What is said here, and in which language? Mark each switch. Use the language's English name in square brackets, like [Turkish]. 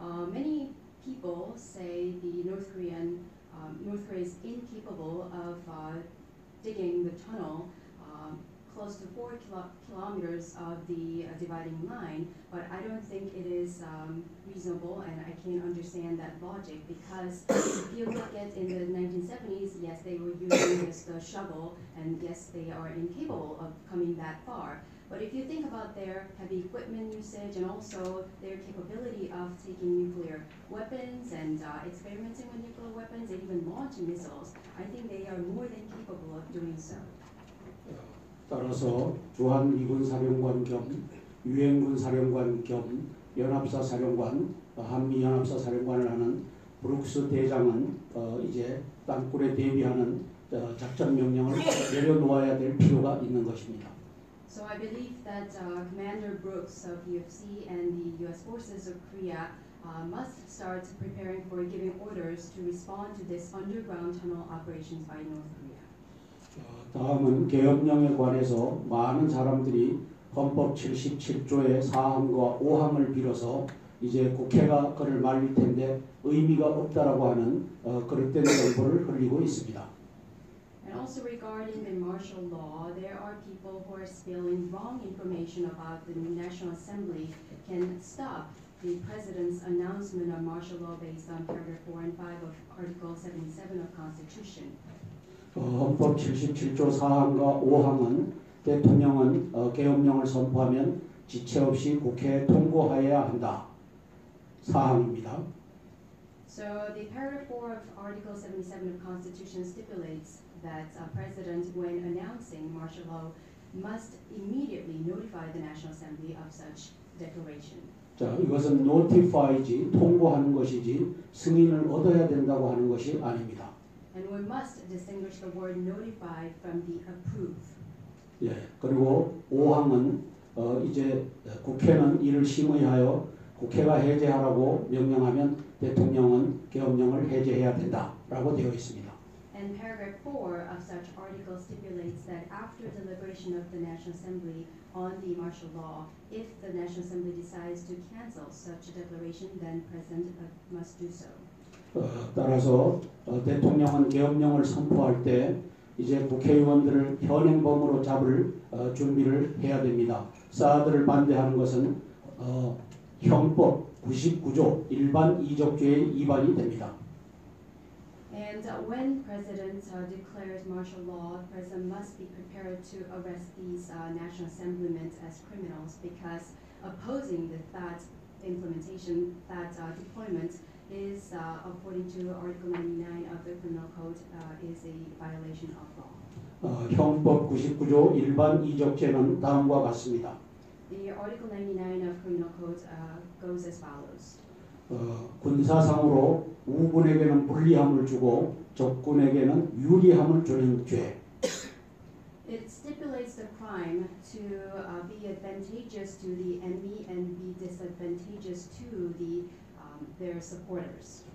[English] Many people say the North Korea is incapable of digging the tunnel close to 4 kilometers of the dividing line, but I don't think it is reasonable, and I can't understand that logic, because if you look at in the 1970s, yes, they were using just a shovel, and yes, they are incapable of coming that far. But if you think about their heavy equipment usage and also their capability of taking nuclear weapons and experimenting with nuclear weapons and even launching missiles, I think they are more than capable of doing so. [Korean] 따라서 주한미군 사령관 겸 유엔군 사령관 겸 연합사 사령관, 한미연합사 사령관을 하는 브룩스 대장은 이제 땅굴에 대비하는 작전 명령을 내려놓아야 될 필요가 있는 것입니다. [English] So I believe that Commander Brooks of UFC and the U.S. forces of Korea must start preparing for giving orders to respond to this underground tunnel operations by North Korea. [Korean] 다음은 계엄령에 관해서 많은 사람들이 헌법 77조의 4항과 5항을 빌어서 이제 국회가 그를 말릴 텐데 의미가 없다라고 하는 그릇된 정보를 흘리고 있습니다. [English] And also regarding the martial law, there are people who are spilling wrong information about the National Assembly can stop the President's announcement of martial law based on paragraph 4 and 5 of Article 77 of Constitution. [Korean] 헌법 77조 4항과 5항은 대통령은 계엄령을 선포하면 지체 없이 국회에 통고하여야 한다. 사항입니다. [English] So the paragraph 4 of Article 77 of Constitution stipulates that a president, when announcing martial law, must immediately notify the National Assembly of such declaration. [Korean] 자, 이것은 notify지 통보하는 것이지 승인을 얻어야 된다고 하는 것이 아닙니다. [English] And we must distinguish the word notify from the approve. [Korean] 예, 그리고 5항은 이제 국회는 이를 심의하여 국회가 해제하라고 명령하면 대통령은 계엄령을 해제해야 된다라고 되어 있습니다. [English] And paragraph 4 of such article stipulates that after deliberation of the National Assembly on the martial law, if the National Assembly decides to cancel such a declaration, then President must do so. [Korean] 따라서 대통령은 계엄령을 선포할 때 이제 국회의원들을 현행범으로 잡을 준비를 해야 됩니다. 사드를 반대하는 것은 형법 99조 일반 이적죄의 위반이 됩니다. [English] And when President declares martial law, President must be prepared to arrest these National Assemblymen as criminals because opposing that implementation, that deployment is, according to Article 99 of the Criminal Code, is a violation of law. [Korean] 형법 99조 일반 이적죄는 다음과 같습니다. [English] The Article 99 of Criminal Code goes as follows. [Korean] 군사상으로 우군에게는 불리함을 주고 적군에게는 유리함을 주는 죄. [English] It stipulates the crime to be advantageous to the enemy and be disadvantageous to their supporters.